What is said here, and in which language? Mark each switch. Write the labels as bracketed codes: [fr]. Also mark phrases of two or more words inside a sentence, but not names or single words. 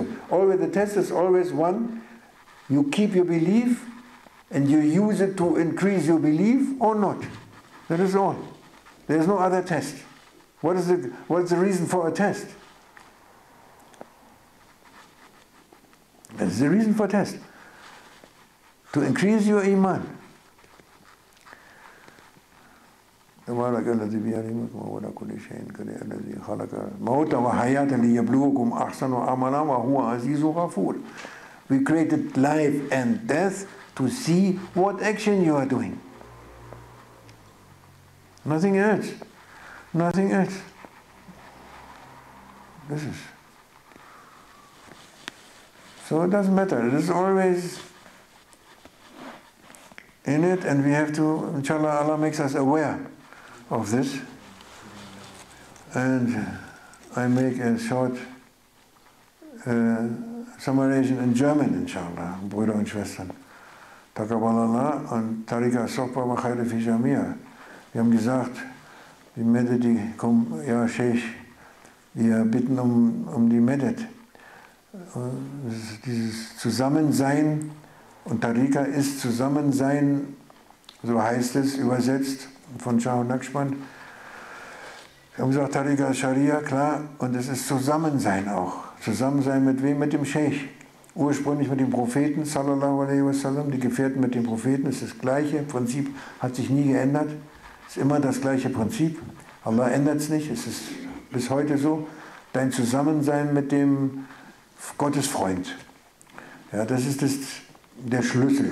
[en] Always, the test is always one, you keep your belief and you use it to increase your belief or not. That is all. There is no other test. What is the reason for a test? That is the reason for a test. To increase your iman. [ar] تبارك الذي بيده الملك وهو على كل شيء قدير الذي خلق الموت والحياة ليبلوكم أحسن عملا وهو عزيز غفور. [en] We created life and death to see what action you are doing. Nothing else. Nothing else. This is. So it doesn't matter. It is always in it, and we have to, inshallah, Allah makes us aware of this. And I make a short summarization in German, inshallah, [de] Brüder und Schwestern. [ar] Taqabbalallah und طريقة صحبة وخير في جمعية. [de] Wir haben gesagt, die Medet, die kommen, ja, Sheikh, wir bitten um die Medet. Dieses Zusammensein, und Tariqah ist Zusammensein, so heißt es übersetzt, von Shah und Naqshband. Wir haben gesagt, Tariqah ist Scharia, klar, und es ist Zusammensein auch. Zusammensein mit wem? Mit dem Sheikh. Ursprünglich mit dem Propheten, [ar] صلى الله عليه وسلم, [de] die Gefährten mit dem Propheten, ist das gleiche Prinzip, hat sich nie geändert, ist immer das gleiche Prinzip. Allah ändert es nicht, es ist bis heute so. Dein Zusammensein mit dem Gottesfreund. Ja, das ist der Schlüssel.